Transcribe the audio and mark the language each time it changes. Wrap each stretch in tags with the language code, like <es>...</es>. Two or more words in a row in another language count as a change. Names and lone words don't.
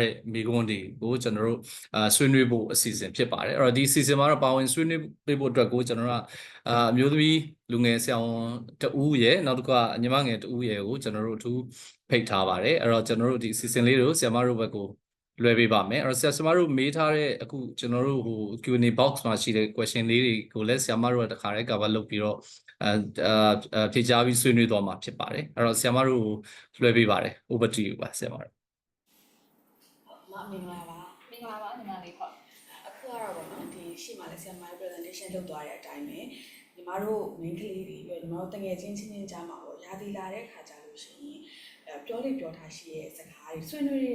<my>တဲ့မိကွန်းတွေကိုကျွန်တော်တို့ဆွေးနွေးဖို့အစီအစဉ်ဖြစ်ပါတယ်အဲ့တော့ဒီအစီအစဉ်မှာတော့ပါဝင်ဆွေးနွေးပေးဖို့အတွက်ကိုကျွန်တော်တို့ကအမျိုးသမီးလူငယ်ဆရာဝန်တဦးရဲ့နောက်တစ်ခါညီမငယ်တဦးရဲ့ကိုကျွန်တော်တို့အထူးဖိတ်ထားပါတယ်အဲ့တော့ကျွန်တော်တို့ဒီအစီအစဉ်လေးကိုဆရာမတို့ဘက်ကိုလွှဲပေးပါမယ်အဲ့တော့ဆရာမတို့မေးထားတဲ့အခုကျွန်တော်တို့ဟို</my> <en>Q&A box</en> <my>မှာရှိတဲ့ question လေးတွေကိုလည်းဆရာမတို့ကတခါတည်း cover လုပ်ပြီးတော့ဖြေကြားပြီးဆွေးနွေးသွားမှာဖြစ်ပါတယ်အဲ့တော့ဆရာမတို့လွှဲပေးပါတယ်</my> <en>over to you</en> <my>ပါဆရာမတို့ မင်္ဂလာပါညီမလေးဟုတ်အခုကတော့ဗောနော်ဒီရှေ့မှာလည်းဆရာမ presentation လုပ်သွားတဲ့အတိုင်းပဲညီမတို့ main ကလေးတွေပြီးတော့ညီမတို့တငယ်ချင်းကြားမှာပေါ့ရာသီလာတဲ့ခါကြလို့ရှိရင်ပြောလိပြောထားရှိရဲ့စကားတွေဆွေးနွေး</my>